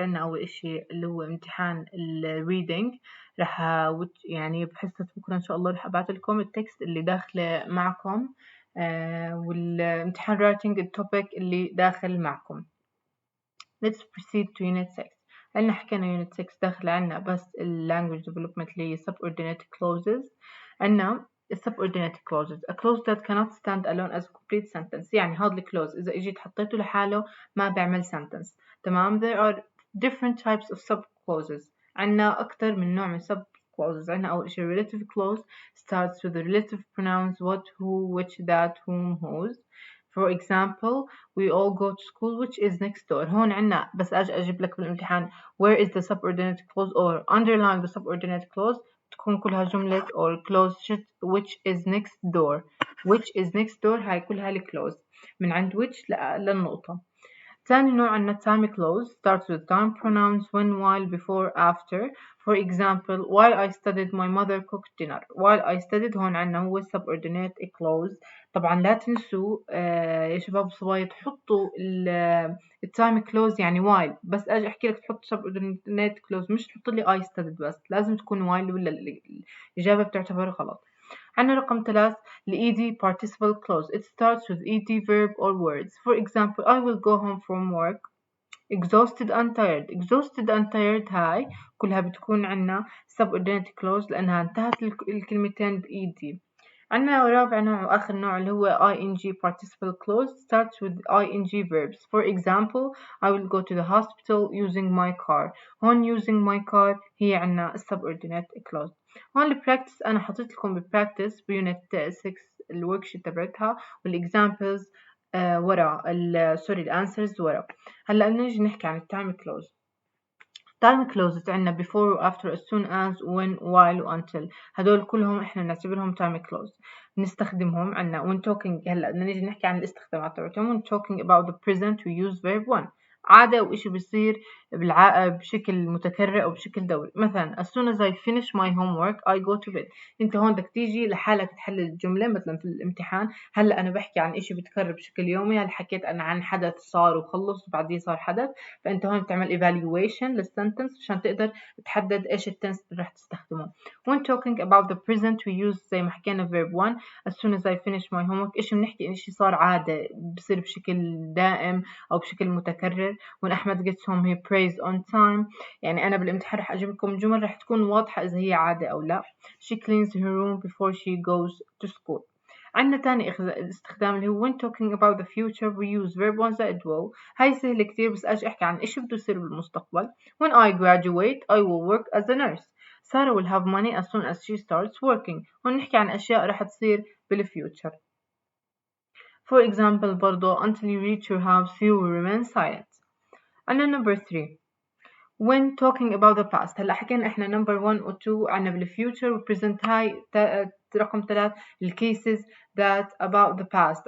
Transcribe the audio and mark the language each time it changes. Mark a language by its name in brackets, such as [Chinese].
[Arabic] عنا أول إشي اللي هو امتحان reading رح يعني بحصة بكرة إن شاء الله رح أبعت لكم التكست اللي داخله معكم والامتحان writing التوبيك اللي داخل معكم. [English] Let's proceed to unit 6. [Arabic] لأن حكينا [English] unit 6 [Arabic] داخل عنا بس [English] language development اللي هي subordinate clauses. عنا subordinate clauses a clause that cannot stand alone as a complete sentence. [Arabic] يعني هذا الclause إذا إجيت حطيته لحاله ما بيعمل sentence. تمام. [English] There are different types of sub clauses. [Arabic] عنا أكتر من نوع من sub clauses. [English] عنا أول شيء relative clause starts with the relative pronouns what, who, which, that, whom, whose. For example, we all go to school which is next door. هون عنا بس أجيب لك بالامتحان where is the subordinate clause or underline the subordinate clause تكون كلها جملة or clause which is next door. which is next door [Arabic] هاي كلها الكلوز من عند which للنقطة. ثاني نوع عنا [English] time clause starts with time pronouns when, while, before, after. For example, while I studied my mother cooked dinner. while I studied [Arabic] هون عنا هو [English] subordinate clause. [Arabic] طبعا لا تنسوا يا شباب صبايا تحطوا التايم كلوز يعني while بس اجي احكي لك تحط subordinate clause مش تحط لي I studied بس لازم تكون while ولا الإجابة بتعتبر غلط. [English] عنا رقم 3 ال ED participle clause. It starts with ED verb or words. For example, I will go home from work exhausted and tired. exhausted and tired [Arabic] هاي كلها بتكون عنا subordinate clause لأنها انتهت الكلمتين ب ED. عنا رابع نوع وآخر نوع اللي هو [English] ing participle clause starts with ing verbs. For example, I will go to the hospital using my car. هون using my car [Arabic] هي عنا [English] subordinate clause. [Arabic] هون البراكتس أنا حطيت لكم بالبراكتس بيونت 6 الوركشيت تبعتها والإكزامبلز ورا سوري الانسرز ورا. هلا نيجي نحكي عن التايم كلوز. [English] time clauses عنا before و after as soon as when while و until [Arabic] هدول كلهم احنا بنعتبرهم [English] time clause بنستخدمهم عنا when talking. [Arabic] هلا بدنا نيجي نحكي عن الاستخدامات تبعتهم. [English] when talking about the present we use verb 1 [Arabic] عادة وإشي بيصير بشكل متكرر أو بشكل دوري. [English] مثلا as soon as I finish my homework I go to bed. [Arabic] أنت هون بدك تيجي لحالك تحل الجملة مثلا في الامتحان. هلا أنا بحكي عن إشي بتكرر بشكل يومي. هل حكيت أنا عن حدث صار وخلص وبعدين صار حدث فأنت هون بتعمل evaluation للسنتنس عشان تقدر تحدد إيش التنس اللي راح تستخدمه. [English] when talking about the present we use [Arabic] زي ما حكينا [English] verb 1 as soon as I finish my homework. [Arabic] إيش بنحكي إن إشي صار عادة بصير بشكل دائم أو بشكل متكرر. [English] when أحمد gets home he prays on time. [Arabic] يعني أنا بالامتحان رح أجيب لكم جمل رح تكون واضحة إذا هي عادة أو لا. [English] she cleans her room before she goes to school. [Arabic] عندنا تاني استخدام اللي هو [English] when talking about the future we use verb 1 زائد will. [Arabic] هاي سهلة كتير بس أجي أحكي عن إيش بده يصير بالمستقبل. [English] when I graduate I will work as a nurse. Sarah will have money as soon as she starts working. [Arabic] هون نحكي عن أشياء رح تصير بالfuture. [English] For example برضو until you reach your house you will remain silent. عنا number 3 when talking about the past. [Arabic] هلا حكينا احنا number 1 و 2 عنا بالfuture و present. هاي رقم 3 [English] cases that about the past.